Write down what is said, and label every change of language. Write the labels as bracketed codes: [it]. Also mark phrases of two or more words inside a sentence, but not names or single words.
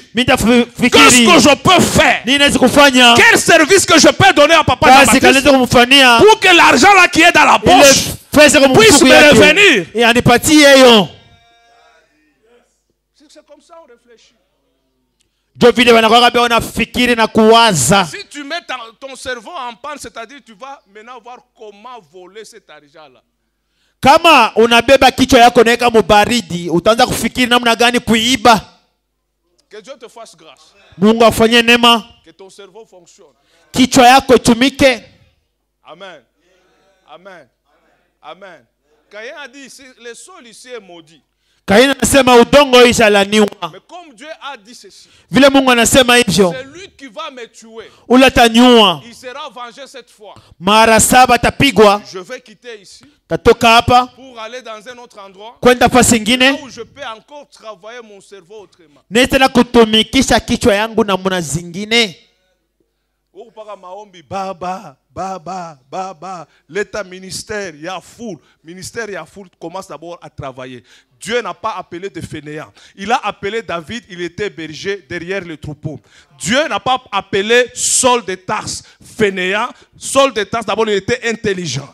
[fr] Qu'est-ce que je peux faire? Quel service que je peux donner à Papa Jean-Baptiste pour que l'argent là qui est dans la poche puisse me revenir? C'est comme ça on réfléchit. Si tu mets ton cerveau en panne, c'est-à-dire tu vas maintenant voir comment voler cet argent-là. [sw] Kama unabeba kichwa yako naweka mubaridi, utaanza kufikiri namna gani kuiba. [fr] Que Dieu te fasse grâce. [sw] Mungu afanye neema. [fr] Que ton cerveau fonctionne. [sw] Kichwa yako itumike. Amen. Amen. Amen. [fr] Caïn a dit le sol ici est maudit. [sw] Kaina anasema udongo ishalaniwa. [fr] Mais comme Dieu a dit ceci, [sw] vile Mungu anasema hivyo, [fr] c'est lui qui va me tuer. [sw] Ulatanyua. [fr] Il sera vengé cette fois. [sw] Mara 7 tapigwa. [fr] Je vais quitter ici. [sw] Tatoka hapa [fr] pour aller dans un autre endroit. [sw] Kwenda fasi nyingine [fr] où je peux encore travailler mon cerveau autrement. [sw] Nenda kutumikisha kichwa yangu na muna zingine. Baba, baba, baba. [fr] L'état ministère, il y a foule. Ministère, il y a foule. Commence d'abord à travailler. Dieu n'a pas appelé de fainéants. Il a appelé David, il était berger derrière le troupeau. Dieu n'a pas appelé Saul de Tarse fainéant. Saul de Tarse, d'abord, il était intelligent.